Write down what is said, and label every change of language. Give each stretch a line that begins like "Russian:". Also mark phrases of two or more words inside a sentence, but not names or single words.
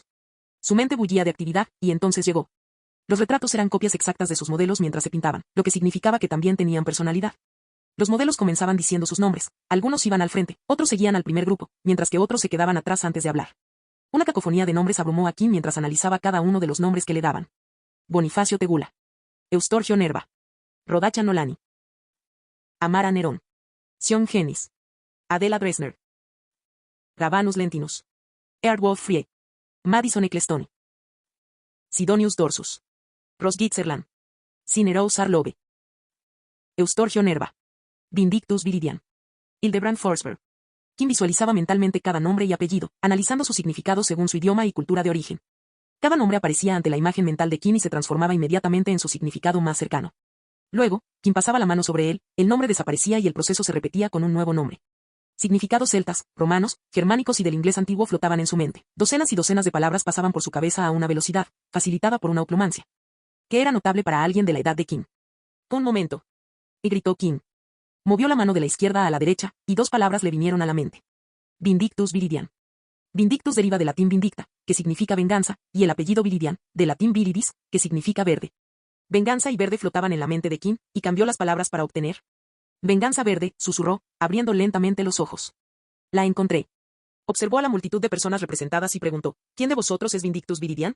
Spanish: Su mente bullía de actividad, y entonces llegó. Los retratos eran copias exactas de sus modelos mientras se pintaban, lo que significaba que también tenían personalidad. Los modelos comenzaban diciendo sus nombres, algunos iban al frente, otros seguían al primer grupo, mientras que otros se quedaban atrás antes de hablar. Una cacofonía de nombres abrumó a Kim mientras analizaba cada uno de los nombres que le daban. Bonifacio Tegula. Eustorgio Nerva. Rodacha Nolani. Amara Nerón. Sion Genis. Adela Dresner. Rabanus Lentinus. Eardwolf Frie. Madison Ecclestone. Sidonius Dorsus. Rosgitserland. Cineros Arlove. Eustorgio Nerva. Vindictus Viridian. Hildebrand Forsberg. Kim visualizaba mentalmente cada nombre y apellido, analizando su significado según su idioma y cultura de origen. Cada nombre aparecía ante la imagen mental de Kim y se transformaba inmediatamente en su significado más cercano. Luego, Kim pasaba la mano sobre él, el nombre desaparecía y el proceso se repetía con un nuevo nombre. Significados celtas, romanos, germánicos y del inglés antiguo flotaban en su mente. Docenas y docenas de palabras pasaban por su cabeza a una velocidad, facilitada por una oclumancia, que era notable para alguien de la edad de Kim. Un momento. Y gritó Kim. Movió la mano de la izquierda a la derecha, y dos palabras le vinieron a la mente. Vindictus Viridian. Vindictus deriva del latín vindicta, que significa venganza, y el apellido Viridian, del latín viridis, que significa verde. Venganza y verde flotaban en la mente de Kim, y cambió las palabras para obtener. Venganza verde, susurró, abriendo lentamente los ojos. La encontré. Observó a la multitud de personas representadas y preguntó, ¿quién de vosotros es Vindictus Viridian?